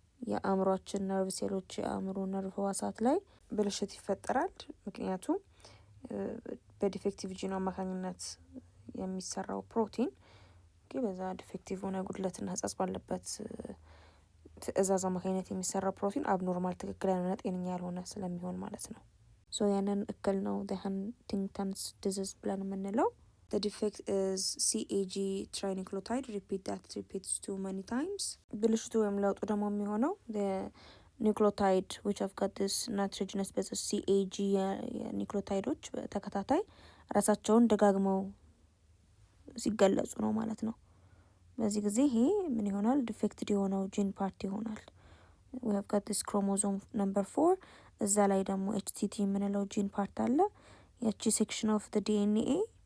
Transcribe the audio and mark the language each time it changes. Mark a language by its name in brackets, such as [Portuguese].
[Amharic] የአእምሯችን ነርቭ ሴሎች የአእምሮ ነርቭ ህዋሳት ላይ ብልሽት ይፈጠራል። ምክንያቱም በዲፌክቲቭ ጂን አማካኝነት የሚሰራው ፕሮቲን በዛ ዲፌክቲቭ ሆነ ጉድለትና ህጸጽ ባለበት ትዕዛዝ አማካኝነት የሚሰራው ፕሮቲን አብኖርማል ትክክል ያልሆነ ጤነኛ ያልሆነ ስለሚሆን ማለት ነው። ያንን እክል ነው the Huntington's disease ብለን የምንለው። [English] The defect is CAG trinucleotide. Repeat that repeats too many times. [Amharic] ብልሽቱ ወይም ለውጡ ደግሞ የሚሆነው [English] the nucleotide which have got this nitrogenous basis CAG [Amharic] ኒክሎታይዶች በተከታታይ ራሳቸውን ደጋግመው ሲገለጹ ነው ማለት ነው። በዚህ ጊዜ ይሄ ምን ይሆናል? ዲፌክትድ የሆነው ጂን ፓርት ይሆናል። [English] we have got this chromosome number 4 [Amharic] እዛ ላይ ደግሞ HTT የምንለው ጂን ፓርት አለ። ያቺ ሴክሽን ኦፍ the DNA